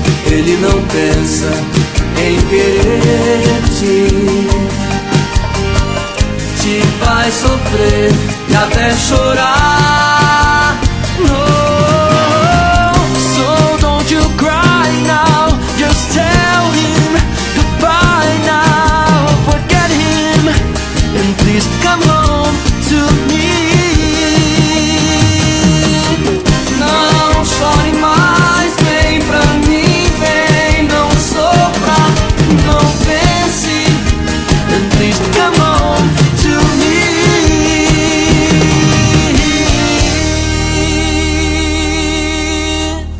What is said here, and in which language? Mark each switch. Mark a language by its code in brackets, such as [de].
[pt] Ele não pensa em querer te, te faz sofrer e até chorar. [en] Oh, so don't you cry now, just tell him goodbye now, forget him and please come home to me. [pt] Não chore mais, vem pra mim, vem, não sofra, não pense, [en] and please come home.